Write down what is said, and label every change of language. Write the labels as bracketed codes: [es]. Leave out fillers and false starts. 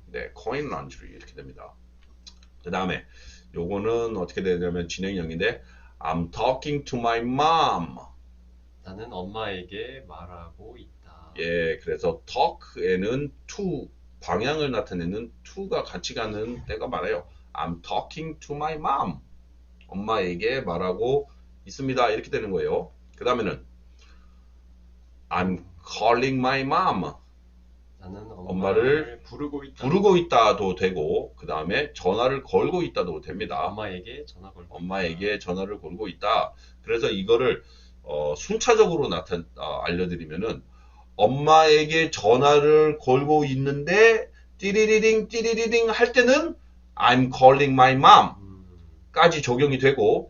[ko] 네, coin laundry 이렇게 됩니다. 그 다음에 요거는 어떻게 되냐면 진행형인데 [en] I'm talking to my mom. [ko] 나는 엄마에게 말하고 있다. 예, 그래서 talk에는 to 방향을 나타내는 to가 같이 가는 때가 많아요. [en] I'm talking to my mom. [ko] 엄마에게 말하고 있습니다. 이렇게 되는 거예요. 그 다음에는 [en] I'm calling my mom. [ko] 나는 엄마를 부르고 있다. 부르고 있다도 되고, 그 다음에 전화를 걸고 있다도 됩니다. 엄마에게 전화 걸고 엄마에게 전화를 걸고 있다. 그래서 이거를 순차적으로 알려드리면은 엄마에게 전화를 걸고 있는데 띠리리링 띠리리링 할 때는 [en] I'm calling my mom [ko] 까지 적용이 되고,